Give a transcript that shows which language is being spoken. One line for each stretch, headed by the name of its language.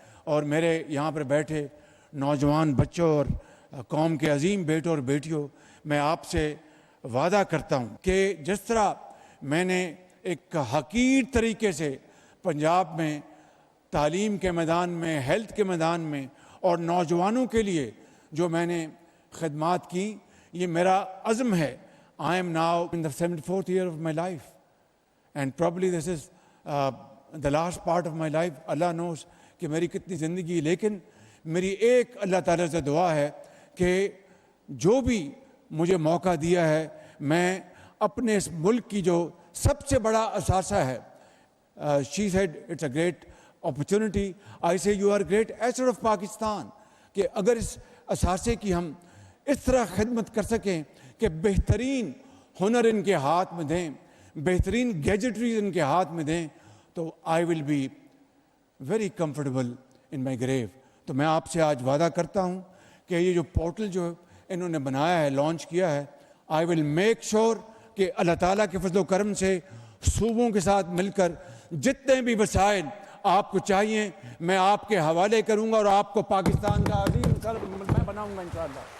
Urdu: اور میرے یہاں پر بیٹھے نوجوان بچوں اور قوم کے عظیم بیٹوں اور بیٹیوں، میں آپ سے وعدہ کرتا ہوں کہ جس طرح میں نے ایک حقیر طریقے سے پنجاب میں تعلیم کے میدان میں، ہیلتھ کے میدان میں اور نوجوانوں کے لیے جو میں نے خدمات کی، یہ میرا عزم ہے.
English: I am now in the 74th year of my life and probably this is the last part of my life. Allah knows
Urdu: کہ میری کتنی زندگی، لیکن میری ایک اللہ تعالیٰ سے دعا ہے کہ جو بھی مجھے موقع دیا ہے میں اپنے اس ملک کی جو سب سے بڑا اثاثہ ہے.
English: She said it's a great opportunity. I say you are a great asset of Pakistan.
Urdu: کہ اگر اس اثاثے کی ہم اس طرح خدمت کر سکیں کہ بہترین ہنر ان کے ہاتھ میں دیں، بہترین گیجٹریز ان کے ہاتھ میں دیں، تو
English: I will be very comfortable in my grave.
Urdu: تو میں آپ سے آج وعدہ کرتا ہوں کہ یہ جو پورٹل جو انہوں نے بنایا ہے، لانچ کیا ہے،
English: I will make sure
Urdu: کہ اللہ تعالیٰ کے فضل و کرم سے صوبوں کے ساتھ مل کر جتنے بھی وسائل آپ کو چاہیے میں آپ کے حوالے کروں گا اور آپ کو پاکستان کا عظیم سر میں بناؤں گا انشاءاللہ.